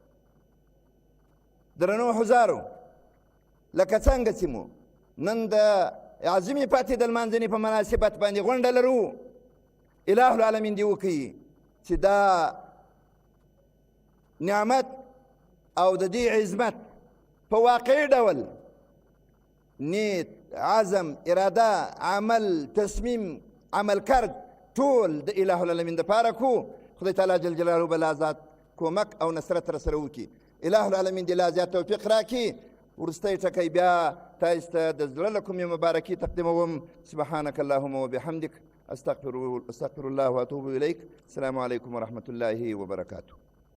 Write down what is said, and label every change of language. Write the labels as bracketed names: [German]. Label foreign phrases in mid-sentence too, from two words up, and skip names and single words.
[Pashto] درنو حضارو، لکه څنګه چې مو نن د عظیمې فاتحې د لمانځنې په مناسبت باندې غونډه لرو، [Arabic] اله العالمین [Pashto] دې وکړي چې دا نعمت او د دې عظمت په واقعي ډول نیت، عزم، اراده، عمل، تصمیم، عمل کرد ټول د [Arabic] اله العالمین [Pashto] دپاره کو. خدای تعالی [Arabic] جل جلاله [Pashto] به لا زیات کومک او نصرت راسره وکړي. [Arabic] اله العالمین [Pashto] دې لا زیات توفیق راکړي. وروستی ټکی بیا تاسو ته د زړه له کومې مبارکي تقدیموم. [Arabic] سبحانك اللهم وبحمدك استغفر الله واتوب الیک. السلام علیکم ورحمة الله وبرکاته.